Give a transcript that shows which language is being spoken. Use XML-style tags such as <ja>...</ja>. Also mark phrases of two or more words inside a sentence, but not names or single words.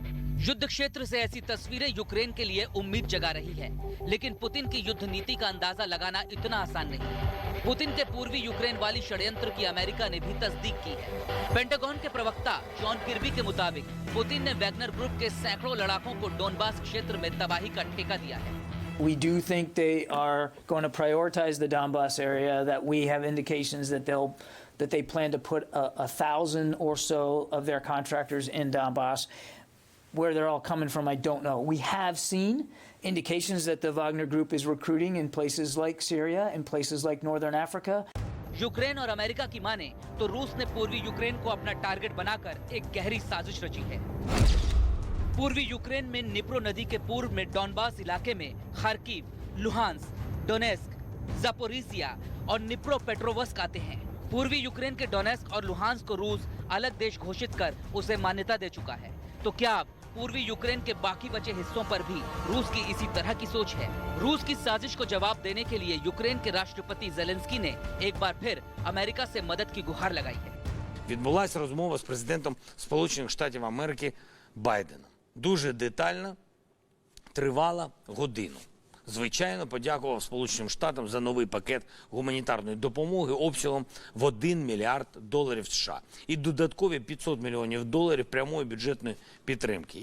<hi>युद्ध क्षेत्र से ऐसी तस्वीरें यूक्रेन के लिए उम्मीद जगा रही है, लेकिन पुतिन की युद्ध नीति का अंदाजा लगाना इतना आसान नहीं है। पुतिन के पूर्वी यूक्रेन वाली षड्यंत्र की अमेरिका ने भी तस्दीक की है। पेंटागन के प्रवक्ता जॉन किर्बी के मुताबिक पुतिन ने वैगनर ग्रुप के सैकड़ों लड़ाकों को डोनबास क्षेत्र में तबाही का ठेका दिया है।</hi> <en>We do think they are going to prioritize the Donbas area, that we have indications that they plan to put 1,000 or so of their contractors in Donbas. Where they're all coming from, I don't know. We have seen indications that the Wagner Group is recruiting in places like Syria, in places like Northern Africa.</en> <hi>यूक्रेन और अमेरिका की माने तो रूस ने पूर्वी यूक्रेन को अपना टारगेट बनाकर एक गहरी साजिश रची है। पूर्वी यूक्रेन में निप्रो नदी के पूर्व में डोनबास इलाके में खार्किव, लुहांस्क, डोनेस्क, जापोरिजिया और निप्रो पेट्रोवस्क आते हैं। पूर्वी यूक्रेन के डोनेस्क और लुहांस्क को रूस अलग देश घोषित कर उसे मान्यता दे चुका है। तो क्या अब पूर्वी यूक्रेन के बाकी बचे हिस्सों पर भी रूस की इसी तरह की सोच है? रूस की साजिश को जवाब देने के लिए यूक्रेन के राष्ट्रपति जेलेंस्की ने एक बार फिर अमेरिका से मदद की गुहार लगाई है।</hi> <uk>Відбулася розмова з президентом Сполучених Штатів Америки Байденом. Дуже детальна, тривала годину. Звичайно, подякував Сполученим Штатам за новий пакет гуманітарної допомоги обсягом в $1 мільярд США і додаткові $500 мільйонів прямої бюджетної підтримки.</uk>